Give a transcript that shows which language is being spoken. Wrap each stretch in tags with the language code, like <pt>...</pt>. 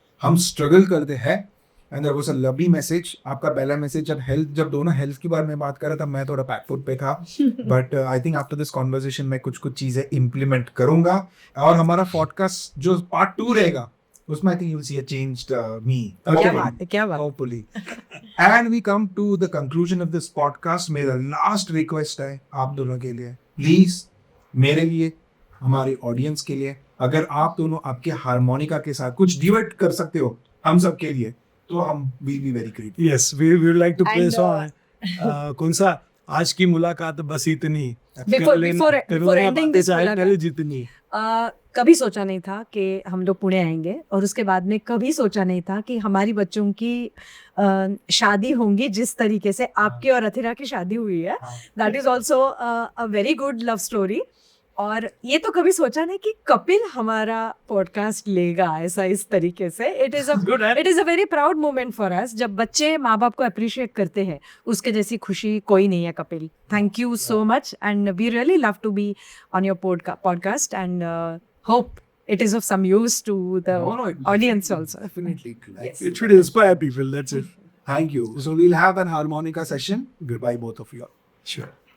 <hi>हम स्ट्रगल करते हैं.</hi> <en>And there was a lovely message.</en> <hi>आपका पहला मैसेज जब दोनों हेल्थ के बारे में बात कर रहा था, मैं थोड़ा पैक फुट पे था.</hi> <en>but I think after this conversation</en> <hi>मैं कुछ चीजें इम्प्लीमेंट करूंगा. और हमारा पॉडकास्ट जो पार्ट 2 रहेगा, उसमें</hi> <en>I think you will see a changed me.</en> <hi>क्या बात.</hi> <en>Hopefully. And we come to the conclusion of this podcast.</en> <hi>मेरा लास्ट रिक्वेस्ट है आप दोनों के लिए, प्लीज, मेरे लिए, हमारे ऑडियंस के लिए, अगर आप दोनों आपके हारमोनिका के साथ कुछ डिवेट कर सकते हो हम सब के लिए, तो हम</hi> <en>Will be very great. Yes, we would like to play And,</en> <hi>song. कौन सा? आज की मुलाकात बस इतनी.</hi> <en>Before ending this मुलाकात.</en> <hi>जितनी. कभी सोचा नहीं था कि हम लोग पुणे आएंगे, और उसके बाद में कभी सोचा नहीं था कि हमारी बच्चों की शादी होंगी जिस तरीके से आपकी और अथिरा की शादी हुई है.</hi> <en>That is also a very good love story.</en> <hi>और ये तो कभी सोचा नहीं कि कपिल हमारा पॉडकास्ट लेगा ऐसा, इस तरीके से.</hi> <en>It is a very proud moment for us.</en> <hi>जब बच्चे माँ बाप को अप्रिशिएट करते हैं, उसके जैसी खुशी कोई नहीं है.</hi> <en>Kapil, thank you so much, and we really love to be on your podcast, and hope it is of some use to the audience also. Definitely. It should inspire people, that's it. Thank you. So we'll have an harmonica session. Goodbye, both of you. Sure.</en>